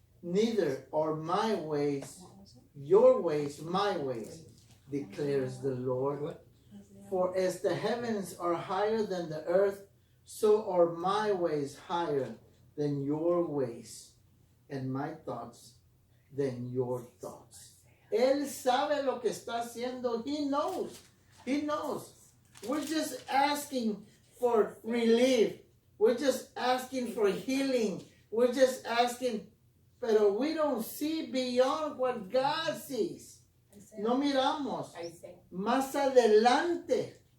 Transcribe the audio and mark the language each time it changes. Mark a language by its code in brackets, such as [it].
[en] neither are my ways your ways, my ways, declares the Lord. For as the heavens are higher than the earth, so are my ways higher than your ways, and my thoughts than your thoughts. [es] Él sabe lo que está haciendo. [en] He knows. He knows. We're just asking for relief. We're just asking for healing. We're just asking, [es] pero [en] we don't see beyond what God sees. [es] No miramos más adelante.